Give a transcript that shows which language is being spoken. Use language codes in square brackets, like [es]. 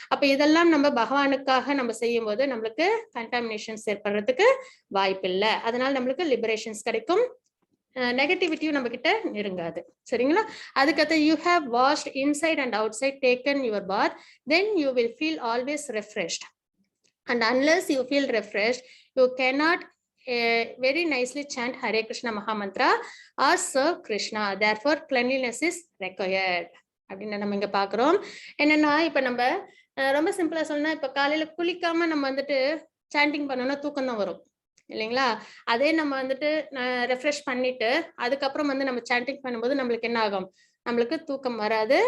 [ta] அப்ப இதெல்லாம் நம்ம பகவானுக்காக நம்ம செய்யும் போது நம்மளுக்கு கண்டாமினேஷன்ஸ் ஏற்படுறதுக்கு வாய்ப்பு இல்லை. அதனால நம்மளுக்கு லிபரேஷன்ஸ் கிடைக்கும், நெகட்டிவிட்டியும் நம்ம கிட்ட நெருங்காது. சரிங்களா. அதுக்கடுத்து [en] You have washed inside and outside, taken your bath, then you will feel always refreshed. And unless you feel refreshed you cannot very nicely chant Hare Krishna Mahamantra or serve Krishna. Therefore cleanliness is required [ta] அப்படின்னு நம்ம இங்க பாக்குறோம். என்னன்னா இப்ப நம்ம ரொம்ப சிம்பிளா சொன்னா, இப்ப காலையில குளிக்காம நம்ம வந்துட்டு சாண்டிங் பண்ணோம்னா தூக்கம் தான் வரும் இல்லைங்களா. அதே நம்ம வந்துட்டு ரெஃப்ரெஷ் பண்ணிட்டு அதுக்கப்புறம் வந்து நம்ம சாண்டிங் பண்ணும்போது நம்மளுக்கு என்ன ஆகும், நம்மளுக்கு தூக்கம் வராது.